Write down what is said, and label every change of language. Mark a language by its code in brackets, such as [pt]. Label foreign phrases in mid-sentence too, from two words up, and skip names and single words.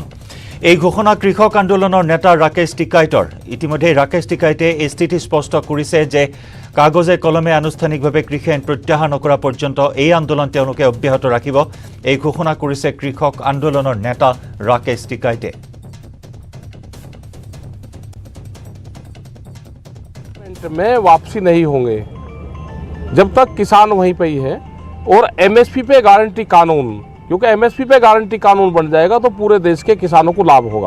[as] এই ঘোষণা কৃষক আন্দোলনৰ নেতা ৰাকেশ টিকাইটৰ। ইতিমধ্যে ৰাকেশ টিকাইটে এই স্থিতি স্পষ্ট কৰিছে যে কাগজে কলমে আনুষ্ঠানিকভাৱে কৃষি আইন প্ৰত্যাহাৰ নকৰা পৰ্যন্ত এই আন্দোলন তেওঁলোকে অব্যাহত ৰাখিব। এই ঘোষণা কৰিছে কৃষক আন্দোলনৰ নেতা ৰাকেশ টিকাইটে। [hi] में वापसी नहीं होंगे जब तक किसान वहीं पे ही है। और MSP पे गारंटी कानून, क्योंकि MSP पे गारंटी कानून बन जाएगा तो पूरे देश के किसानों को लाभ होगा।